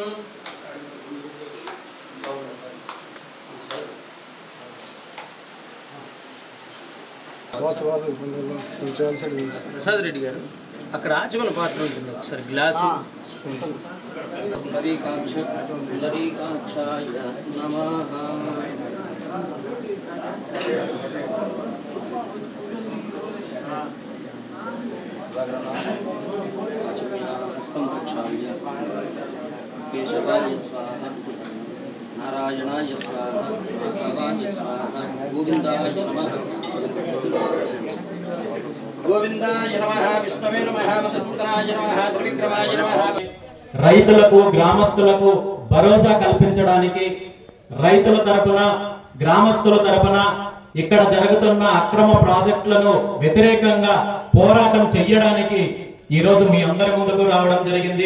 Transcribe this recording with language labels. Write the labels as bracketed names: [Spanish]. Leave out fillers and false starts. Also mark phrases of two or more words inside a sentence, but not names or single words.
[Telugu] ప్రసాద్ రెడ్డి గారు అక్కడ ఆచమన పాత్ర ఉంటుంది ఒకసారి [English] glass spoon [Sanskrit] पुण्डरीकाक्षाय नमः हस्तं प्रक्षाल्य केशवाय स्वाहा नारायणाय स्वाहा माधवाय स्वाहा गोविन्दाय नमः गोविन्दाय नमः विष्णवे नमः मधुसूदनाय नमः त्रिविक्रमाय नमः [Telugu] రైతులకు గ్రామస్తులకు భరోసా కల్పించడానికి రైతుల తరపున గ్రామస్తుల తరపున ఇక్కడ జరుగుతున్న అక్రమ ప్రాజెక్టులను వ్యతిరేకంగా పోరాటం చేయడానికి ఈరోజు మీ అందరి ముందుకు రావడం జరిగింది.